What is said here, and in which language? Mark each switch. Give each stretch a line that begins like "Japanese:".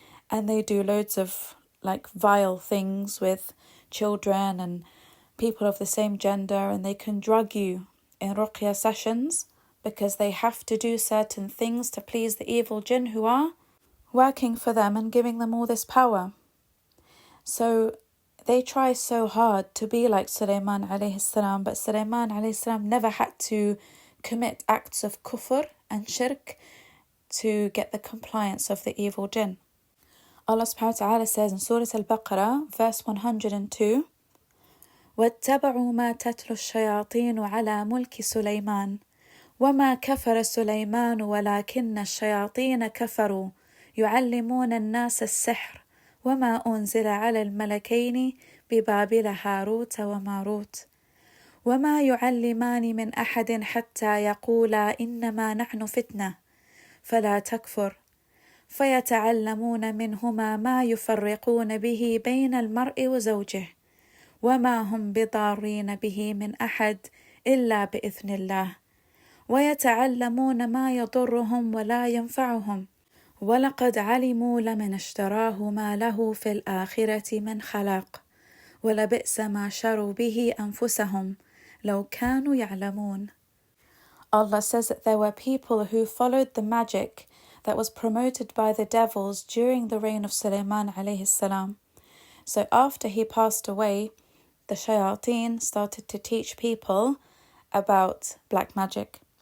English: And they do loads of like vile things with children and people of the same gender, and they can drug you in ruqyah sessions because they have to do certain things to please the evil jinn who are working for them and giving them all this power. So they try so hard to be like Sulaiman alayhi salam, but Sulaiman alayhi salam never had to commit acts of kufr and shirk to get the compliance of the evil jinn. Allah subhanahu wa ta'ala says in Surah Al-Baqarah, verse 102,
Arabic: وَاتَّبَعُوا مَا تَتْلُو الشَّيَاطِينُ عَلَى مُلْكِ سُلَيْمَانَ وَمَا كَفَرَ سُلَيْمَانُ وَلَكِنَّ الشَّيَاطِينَ كَفَرُوا يُعَلِّمُونَ النَّاسَ السِّحْرَ وما أنزل على الملكين ببابل هاروت وماروت وما يعلمان من أحد حتى يقولا إنما نحن فتنة فلا تكفر فيتعلمون منهما ما يفرقون به بين المرء وزوجه وما هم بضارين به من أحد إلا بإذن الله ويتعلمون ما يضرهم ولا ينفعهم ولقد علموا لمن اشتراه ما له في الآخرة من خلاق ولبئس ما شروا به أنفسهم لو كانوا يعلمون.
English: Allah says that there were people who followed the magic that was promoted by the devils during the reign of Sulaiman alayhi salam. So after he passed away, the shayateen started to teach people about black magic.